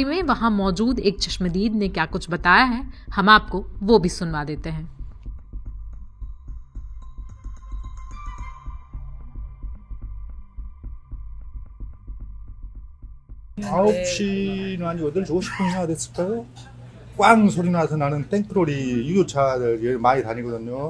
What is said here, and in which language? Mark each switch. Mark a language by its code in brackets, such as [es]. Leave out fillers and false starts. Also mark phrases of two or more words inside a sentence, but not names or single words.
[hi] में वहां मौजूद एक चश्मदीद ने क्या कुछ बताया है, हम आपको वो भी सुनवा देते हैं। [ko] 9시는 한 8시 50분이나 됐을까요? 꽝 소리 나서 나는 땡트로리 유효차들 많이 다니거든요.